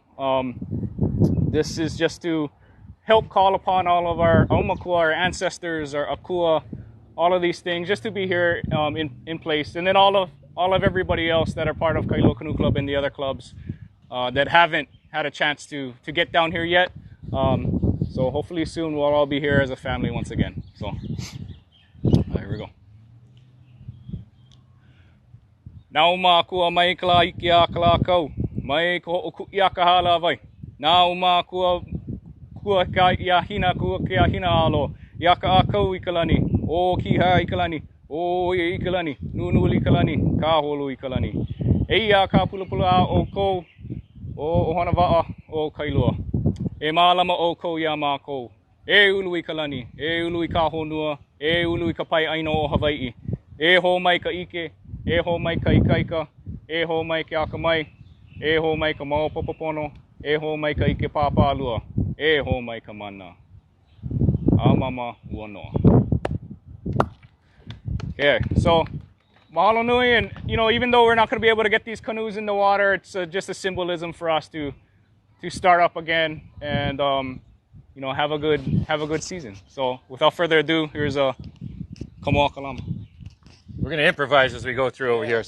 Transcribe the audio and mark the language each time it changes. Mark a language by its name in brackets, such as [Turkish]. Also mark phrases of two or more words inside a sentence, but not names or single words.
[English] This is just to help call upon all of our Aumakua, our ancestors, our Akua, all of these things, just to be here in place, and then all of everybody else that are part of Kailua Canoe Club and the other clubs that haven't had a chance to get down here yet. So hopefully soon we'll all be here as a family once again. So here we go. [Hawaiian] Naumakua mai kala iki a kala kau. Mai ko oku ia ka hala vai. Naumakua kua ka ia hina kua kia hina alo. Ia ka a kau i kalani. O kiha i kalani. O ia i kalani. Nunu i kalani. Ka holo i kalani. Eia ka pulapula a o kou. O ohana waa o Kailua. E malama o kou ia mā kou. E ulu i kalani. E ulu i ka honua. E ulu i ka pai aino o Hawaii. E ho mai ka ike. E ho mai ka ikaika, e ho mai ke akamai, e ho mai ka maopopopono, e ho mai ka ike pāpālua, e ho mai ka mana. Amama uanoa. [English] Okay, so [Hawaiian] mahalo nui, [English] and even though we're not going to be able to get these canoes in the water, it's just a symbolism for us to start up again and have a good season. So without further ado, here's a Kamoa Kalama. We're going to improvise as we go through over here.